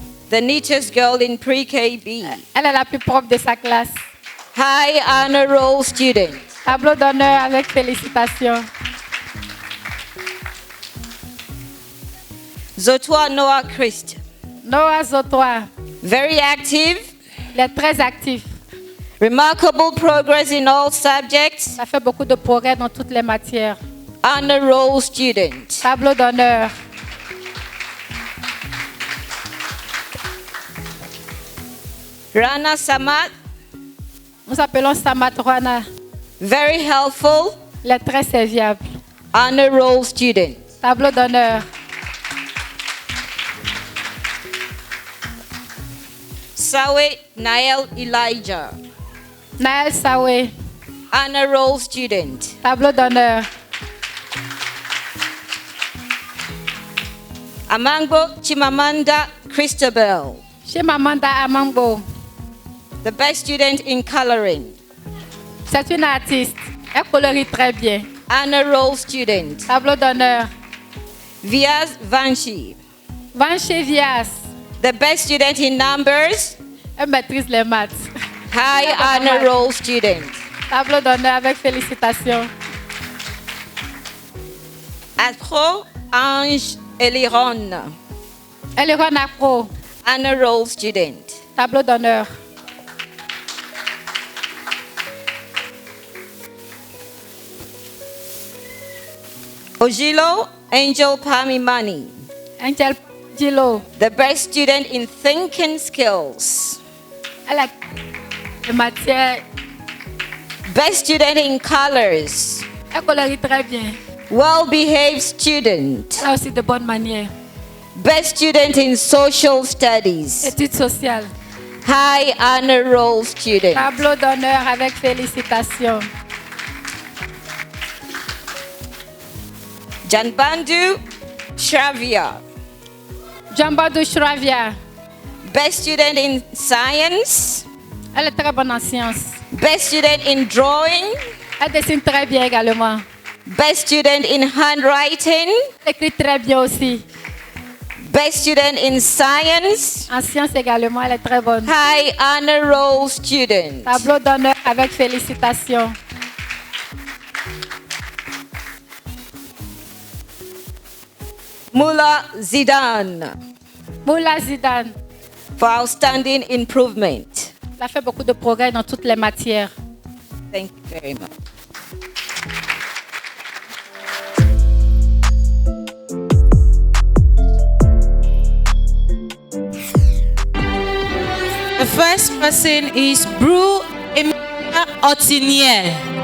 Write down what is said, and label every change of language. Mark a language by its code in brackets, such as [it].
[en] the neatest girl in pre-KB, [fr] elle est la plus propre de sa classe. [en] high honor roll student. [fr] Tableau d'honneur avec félicitations. [en] Zotwa Noah Christ, [fr] Noah Zotoa, [en] very active, [fr] il est très actif. [en] remarkable progress in all subjects, [fr] Ça fait beaucoup de progrès dans toutes les matières. [en] honor roll student. [fr] Tableau d'honneur. [en] Rana Samat, [fr] Nous appelons Samatwana. [en] very helpful, [fr] Il est très serviable. [en] honor roll student. [fr] Tableau d'honneur. [en] Sawe Nael Elijah, [fr] Naël Sawe, [en] honor roll student. [fr] tableau d'honneur. [en] Amangbo Chimamanda Christabel, [fr] Chimamanda Amangbo, [en] the best student in coloring. [fr] c'est une artiste. Elle colorie très bien. [en] Honor roll student. [fr] Tableau d'honneur. [en] Vias Vanchi, [fr] Vanché Vias, [en] the best student in numbers. [fr] elle maîtrise les maths. [en] High honor roll student. [fr] Tableau d'honneur avec félicitations. [en] Afro Ange Eliron, [fr] Elle est Ron Afro, [en] honor roll student. [fr] tableau d'honneur. [en] Ojilo Angel Pamimani, [fr] Angel Gilo, [en] the best student in thinking skills. [fr] elle a les matières. [en] Best student in colors. [fr] Elle colorie très bien. [en] Well-behaved student. [fr] Elle a aussi de bonnes manières. [en] Best student in social studies. [fr] Études sociales. [en] High honor roll student. [fr] Tableau d'honneur avec félicitations. [en] Janbandu Shravia, [fr] Jambadou Shravia, [en] best student in science. [fr] elle est très bonne en sciences. [en] Best student in drawing. [fr] Elle dessine très bien également. [en] Best student in handwriting. [fr] Elle écrit très bien aussi. [en] Best student in science. [fr] En sciences également, elle est très bonne. [en] High honor roll student. [fr] Tableau d'honneur avec félicitations. [en] Mullah Zidane, [fr] Moula Zidane, [en] for outstanding improvement. [fr] elle a fait beaucoup de progrès dans toutes les matières. [en] Thank you very much. The first person is Bru Emisha Otiniel.